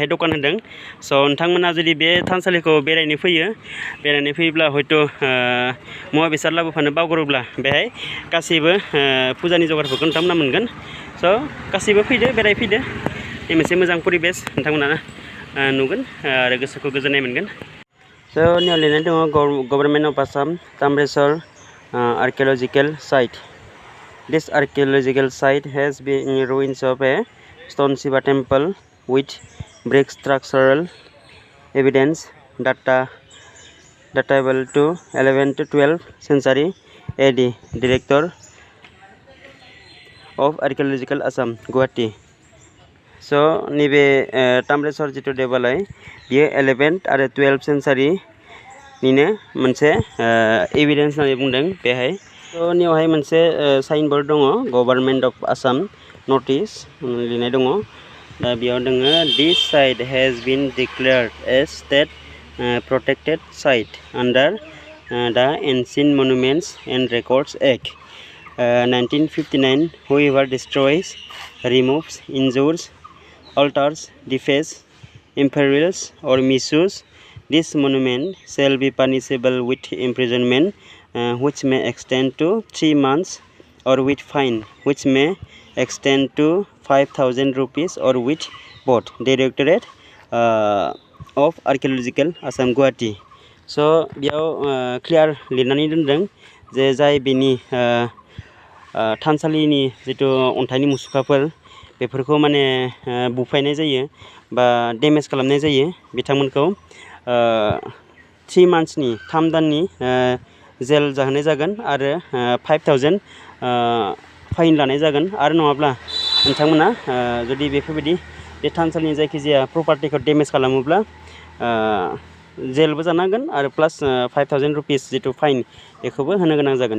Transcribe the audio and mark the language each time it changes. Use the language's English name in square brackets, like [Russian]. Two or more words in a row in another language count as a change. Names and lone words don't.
[Bodo] दखान होदों स' नोंथांमोना जुदि बे थानसालिखौ बेरायनो फैयोब्ला हयथ' मुवा बेसाद लाबोफानो बावगारोब्ला बेहाय गासैबो फुजानि जगारफोरखौ नोंथांमोना मोनगोन स' गासैबो फैदो बेरायफैदो बे मोनसे मोजां परिबेस नोंथांमोना नुगोन आरो गोसोखौ गोजोननाय मोनगोन स' नियाव लिरनाय दङ [English] Government of Assam [Bodo] ताम्रेश्वर [English] archaeological site. This archaeological site has been in ruins of a stone Shiva temple with brick structural evidence datable to 11th to 12th century AD. Director of Archaeological Assam, Guwahati. [Bodo] So नैबे ताम्रेश्वर जितु देवालय बियो 11th आरो 12th century निनो मोनसे एभिडेन्स होननानै बुंदों बेहाय थ' नियावहाय मोनसे साइनबोर्ड दङ [English] Government of Assam notice [Bodo] लिरनाय दङ दा बेयाव दोङो [English] This site has been declared as State protected site under the Ancient Monuments and Records Act 1959. Whoever destroys, removes, injures, alters, defaces, imperils, or misuses this monument shall be punishable with imprisonment which may extend to 3 months or with fine, which may extend to 5,000 rupees, or with both. Directorate of Archaeological Assam Guwahati. [Bodo] So बेयाव clear लिरनानै दोनदों जे जाय बेनि थानसालिनि जितु अन्थाइनि मुसुखाफोर बेफोरखौ माने बुफायनाय जायो बा डेमेज खालामनाय जायो बिथांमोनखौ 3 monthsनि 3 दाननि जेल जाहोनाय जागोन आरो 5,000 फाइन लानाय जागोन आरो नङाब्ला नोंथांमोना जुदि बेफोरबायदि बे थानसालिनि जायखिजाया प्रपार्टिखौ डेमेज खालामोब्ला जेलबो जानांगोन आरो प्लास 5,000 रुपिस जितु फाइन बेखौबो होनो गोनां जागोन।